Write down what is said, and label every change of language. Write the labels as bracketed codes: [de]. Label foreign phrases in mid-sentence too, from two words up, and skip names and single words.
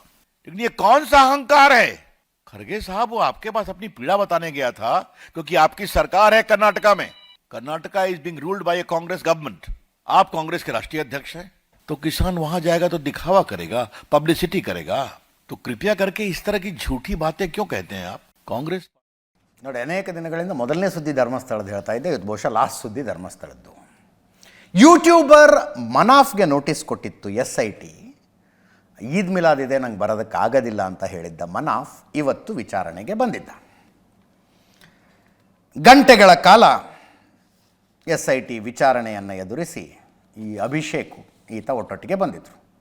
[hi] लेकिन ये कौन सा अहंकार है? खरगे साहब वो आपके पास अपनी पीड़ा बताने गया था क्योंकि आपकी सरकार है कर्नाटका में। [en] Karnataka is being ruled by a Congress government. [hi] आप कांग्रेस के राष्ट्रीय अध्यक्ष हैं, तो किसान वहां जाएगा तो दिखावा करेगा, पब्लिसिटी करेगा। तो कृपया करके इस तरह की झूठी बातें क्यों कहते हैं आप? कांग्रेस [kn] ನೋಡಿ, ಅನೇಕ ದಿನಗಳಿಂದ ಮೊದಲನೇ ಸುದ್ದಿ ಧರ್ಮಸ್ಥಳದ ಹೇಳ್ತಾ ಇದ್ದೆ, ಇದು ಬಹುಶಃ ಲಾಸ್ಟ್ ಸುದ್ದಿ ಧರ್ಮಸ್ಥಳದ್ದು. ಯೂಟ್ಯೂಬರ್ ಮನಾಫ್ಗೆ ನೋಟಿಸ್ ಕೊಟ್ಟಿತ್ತು SIT. ಈದ್ ಮಿಲಾದ್ ಇದೆ, ನಂಗೆ ಬರೋದಕ್ಕಾಗೋದಿಲ್ಲ ಅಂತ ಹೇಳಿದ್ದ ಮನಾಫ್ ಇವತ್ತು ವಿಚಾರಣೆಗೆ ಬಂದಿದ್ದ. ಗಂಟೆಗಳ ಕಾಲ SIT ವಿಚಾರಣೆಯನ್ನು ಎದುರಿಸಿ ಈ ಅಭಿಷೇಕು ಈತ ಒಟ್ಟೊಟ್ಟಿಗೆ ಬಂದಿದ್ರು.